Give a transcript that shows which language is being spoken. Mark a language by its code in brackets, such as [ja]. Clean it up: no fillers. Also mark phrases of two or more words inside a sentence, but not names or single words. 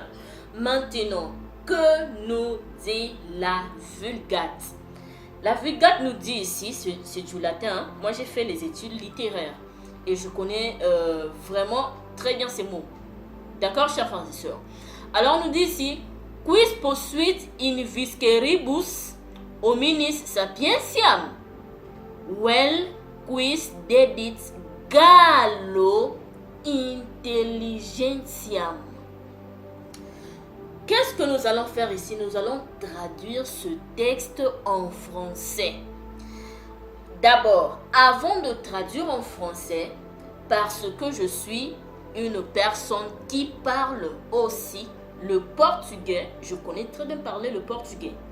[fr] Maintenant, que nous dit la Vulgate? La Vulgate nous dit ici, c'est du latin, hein? Moi j'ai fait les études littéraires et je connais vraiment très bien ces mots. D'accord, chers frères et sœurs? Alors on nous dit ici, [la] quis posuit in visceribus hominis sapientiam, vel quis dedit Gallo intelligentiam. [fr] Qu'est-ce que nous allons faire ici? Nous allons traduire ce texte en français. D'abord, avant de traduire en français, parce que je suis une personne qui parle aussi le portugais, je connais très bien parler le portugais.